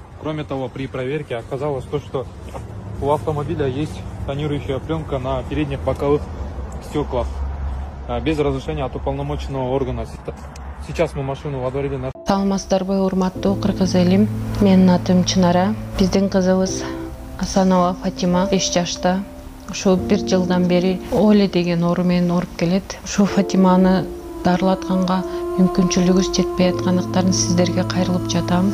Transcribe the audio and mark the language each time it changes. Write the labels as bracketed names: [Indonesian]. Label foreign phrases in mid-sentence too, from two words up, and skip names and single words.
[Russian] Кроме того, при проверке оказалось то, что у автомобиля есть тонирующая пленка на передних боковых стеклах без разрешения от уполномоченного органа. Сейчас мы машину водворили на... [Kyrgyz] Саламатсыздарбы, урматтуу кыргыз элим. Менин атым Чынара. Биздин кызыбыз Асанова Фатима 5 жашта. Ушу 1 жылдан бери Оле деген оору менен ооруп келет. Ушу Фатиманы дарылатканга мүмкүнчүлүгүбүз жетпей аткандыктарын сиздерге кайрылып жатам.